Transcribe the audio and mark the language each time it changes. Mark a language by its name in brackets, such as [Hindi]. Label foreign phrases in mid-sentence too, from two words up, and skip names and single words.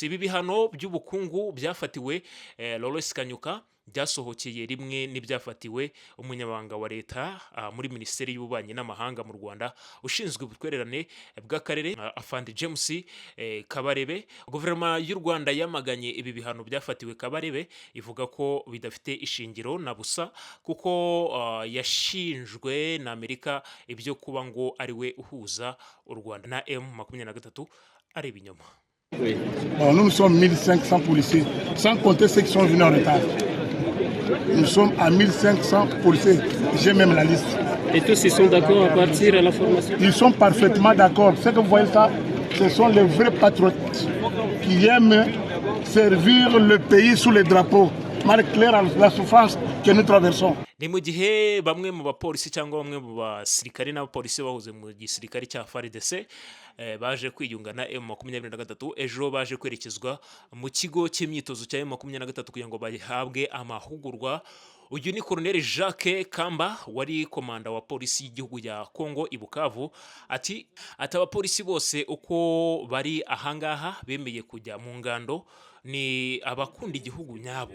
[Kinyarwanda] Ibi bihano by'ubukungu byafatiwe Loris Kanyuka byasohokeye rimwe n'ibyafatiwe umunyamabanga wa leta muri Minisiteri y'Ububanyi n'Amahanga mu Rwanda ushinzwe ubutwererane bw'akarere Afande James Kabarebe. Guverinoma y'u Rwanda yamaganye ibi bihano byafatiwe Kabarebe, ivuga ko bidafite ishingiro na busa kuko yashinjwe na Amerika ibyo kuba ngo ari we uhuza u Rwanda na M23 ari ibinyoma. [French] Oui. Bon, nous sommes 1500 policiers, sans compter ceux qui sont venus en retard. Nous sommes à 1500 policiers. J'ai même la liste. Et tous ils sont d'accord à partir à la formation? Ils sont parfaitement d'accord. Ce que vous voyez ça, ce sont les vrais patriotes qui aiment servir le pays sous les drapeaux. Marque claire la souffrance que nous traversons. [Kinyarwanda] Ni mu gihe bamwe mu bapolisi cyangwa bamwe mu basirikare n'abapolisi bahuze mu gisirikare cya FARDC baje kwiyunga na M23 ejo baje kwerekezwa mu kigo cy'imyitozo cya M23 kugira ngo bahabwe amahugurwa uyu ni Colonel Jacques Kamba wari komanda wa polisi y'igihugu ya Kongo i Bukavu ati abapolisi bose uko bari ahangaha bemeye kujya mu ngando ni abakunda igihugu nyabo.